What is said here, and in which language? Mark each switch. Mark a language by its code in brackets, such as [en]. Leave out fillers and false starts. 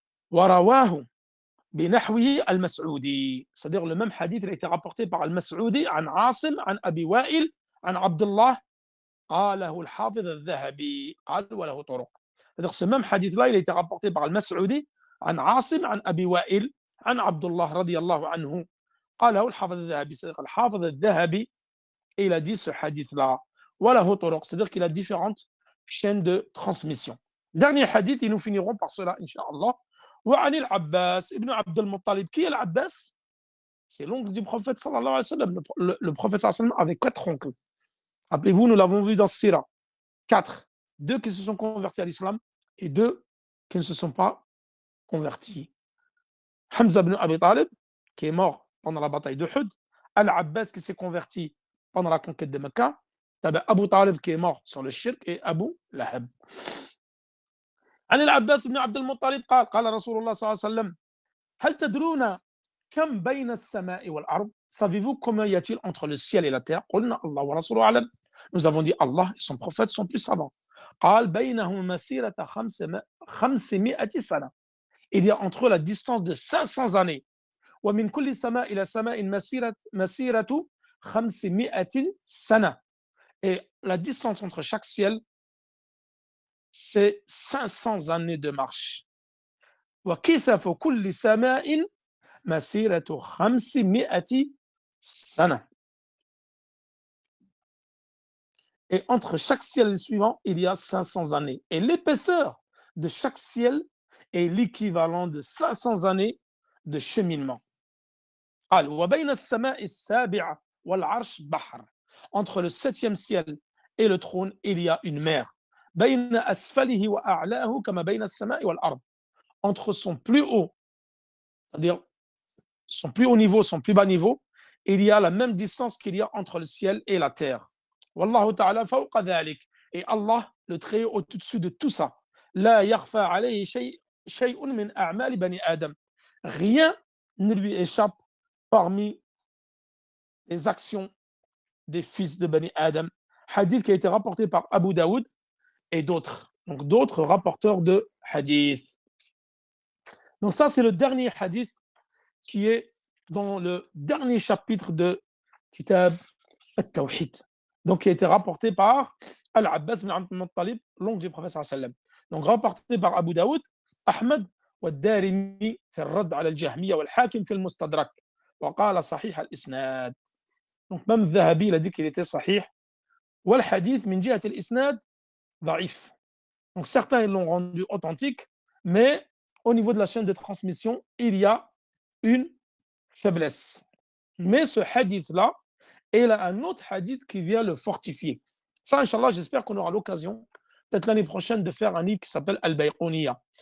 [ar] ورواه بنحوه المسعودي. [fr] C'est-à-dire le même hadith il a été rapporté par al-Mas'udi [ar] عن عاصم عن أبي وائل عن عبد الله قاله الحافظ الذهبي قال وله طرق. [fr] C'est-à-dire ce même hadith là il a été rapporté par al-Mas'udi [ar] عن عاصم عن أبي وائل عن عبد الله رضي الله عنه قاله الحافظ الذهبي [fr] et il a dit ce hadith-là [ar] وله طرق, [fr] c'est-à-dire qu'il a différentes chaînes de transmission. Dernier hadith et nous finirons par cela Inch'Allah. [ar] وعن العباس ابن عبد المطلب. [fr] Qui est l'Abbas? C'est l'oncle du prophète sallallahu alayhi wa sallam. Le prophète sallallahu alayhi wa sallam avait 4 oncles. Rappelez-vous, nous l'avons vu dans Sira. 4. 2 qui se sont convertis à l'islam et 2 qui ne se sont pas convertis. Hamza ibn Abi Talib, qui est mort pendant la bataille de Hud. Al-Abbas, qui s'est converti pendant la conquête de Mecca. Abu Talib, qui est mort sur le shirk, et Abu Lahab. [ar] عن العباس بن عبد المطلب قال قال رسول الله صلى الله عليه وسلم هل تدرون كم بين السماء والأرض? [fr] Savez-vous combien y a-t-il entre le ciel et la terre? [ar] قلنا الله ورسوله أعلم. [fr] Nous avons dit Allah et son prophète sont plus savants. [ar] قال بينهم مسيرة 500 سنة. [fr] Il y a entre eux la distance de 500 années. [ar] ومن كل سماء إلى سماء مسيرة 500 سنة. [fr] Et la distance entre chaque ciel, c'est 500 années de marche. [ar] وكثف كل سماء مسيرة 500 سنة. [fr] Et entre chaque ciel suivant, il y a 500 années. Et l'épaisseur de chaque ciel est l'équivalent de 500 années de cheminement. [ar] قال وبين السماء السابعة والعرش بحر. [fr] Entre le 7e ciel et le trône, il y a une mer. [ar] بين أسفله وأعلاه كما بين السماء والأرض. [fr] Entre son plus haut, c'est-à-dire son plus haut niveau, son plus bas niveau, il y a la même distance qu'il y a entre le ciel et la terre. [ar] Wallahu ta'ala fawqa dhalik. [fr] Et Allah, le très haut au-dessus de tout ça. [ar] La yakhfa alayhi shay'un min a'mali bani Adam. [fr] Rien ne lui échappe parmi les actions des fils de Bani Adam. Hadith qui a été rapporté par Abu Daoud et d'autres. Donc d'autres rapporteurs de hadith. Donc ça, c'est le dernier hadith qui est dans le dernier chapitre de Kitab al-Tawhid. Donc qui a été rapporté par Al-Abbas bin Abd al-Muttalib, l'oncle du prophète sallallahu alayhi wa sallam. Donc rapporté par Abu Daoud, Ahmed [ar] والدارمي في الرد على الجهمية والحاكم في المستدرك وقال صحيح الإسناد. [fr] Donc même Zahabi, il a dit qu'il était sahih. [ar] والحديث من جهة الإسناد ضعيف. [fr] Donc certains ils l'ont rendu authentique, mais au niveau de la chaîne de transmission, il y a une faiblesse. Mais ce hadith-là, il a un autre hadith qui vient le fortifier. Ça, Inch'Allah, j'espère qu'on aura l'occasion, peut-être l'année prochaine, de faire un livre qui s'appelle Al-Bayquniya.